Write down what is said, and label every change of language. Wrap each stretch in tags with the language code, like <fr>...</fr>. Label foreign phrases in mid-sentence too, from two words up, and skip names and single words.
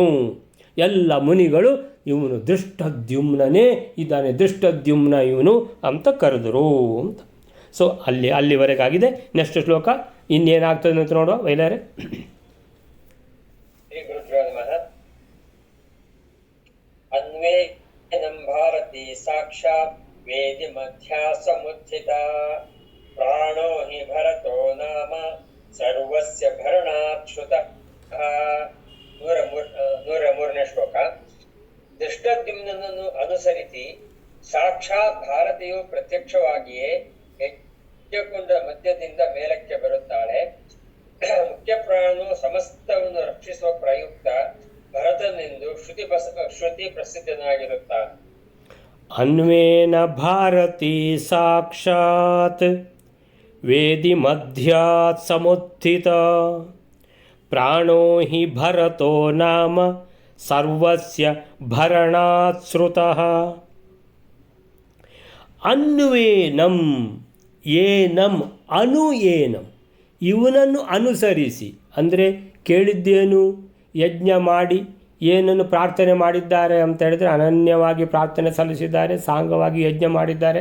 <kn>ಎಲ್ಲ ಮುನಿಗಳು ಇವನು ದೃಷ್ಟದ್ಯುಮ್ನೇ ಇದ್ದಾನೆ, ದೃಷ್ಟದ್ಯುಮ್ನ ಇವನು ಅಂತ ಕರೆದರು ಅಂತ. ಅಲ್ಲಿವರೆಗಾಗಿದೆ. ನೆಕ್ಸ್ಟ್ ಶ್ಲೋಕ ಇನ್ನೇನಾಗ್ತದೆ ಅಂತ ನೋಡುವ ವೈಲಾರೆ.</kn> <sa>ಅನ್ವೇನಂ ಭಾರತಿ ಸಾಕ್ಷಾತ್ ವೇದಿ ಮಧ್ಯಾ ಸಮುತ್ಥಿತ ಪ್ರಾಣೋ ಹಿ ಭರತೋ ನಾಮ ಸರ್ವಸ್ಯ ಭರಣಾಚ್ಯುತ.</sa> <kn>103ನೇ ಶ್ಲೋಕ. ದೃಷ್ಟದ್ಯುಮ್ನನನ್ನು ಅನುಸರಿಸಿ ಸಾಕ್ಷಾತ್ ಭಾರತಿಯು ಪ್ರತ್ಯಕ್ಷವಾಗಿಯೇ ಯಜ್ಞಕುಂಡ ಮಧ್ಯದಿಂದ ಮೇಲಕ್ಕೆ ಬರುತ್ತಾಳೆ. ಮುಖ್ಯ ಪ್ರಾಣನು ಸಮಸ್ತವನ್ನು ರಕ್ಷಿಸುವ ಪ್ರಯುಕ್ತ ಭರತನೆಂದು ಶ್ರುತಿ ಪ್ರಸಿದ್ಧನಾಗಿರುತ್ತಾನೆ.</kn> <sa>ಅನ್ವೇನ ಭಾರತಿ ಸಾಕ್ಷಾತ್ ವೇದಿ ಮಧ್ಯಾತ್ ಸಮುತ್ಥಿತ ಪ್ರಾಣೋ ಹಿ ಭರತೋ ನಾಮ ಸರ್ವಸ್ಯ ಭರಣಾತ್ ಶ್ರುತಃ. ಅನ್ವೇನಂ ಏನಂ ಅನು ಏನಂ,</sa> <kn>ಇವನನ್ನು ಅನುಸರಿಸಿ ಅಂದರೆ ಕೇಳಿದ್ದೇನು? ಯಜ್ಞ ಮಾಡಿ ಏನನ್ನು ಪ್ರಾರ್ಥನೆ ಮಾಡಿದ್ದಾರೆ ಅಂತ ಹೇಳಿದರೆ, ಅನನ್ಯವಾಗಿ ಪ್ರಾರ್ಥನೆ ಸಲ್ಲಿಸಿದ್ದಾರೆ, ಸಾಂಗವಾಗಿ ಯಜ್ಞ ಮಾಡಿದ್ದಾರೆ.</kn>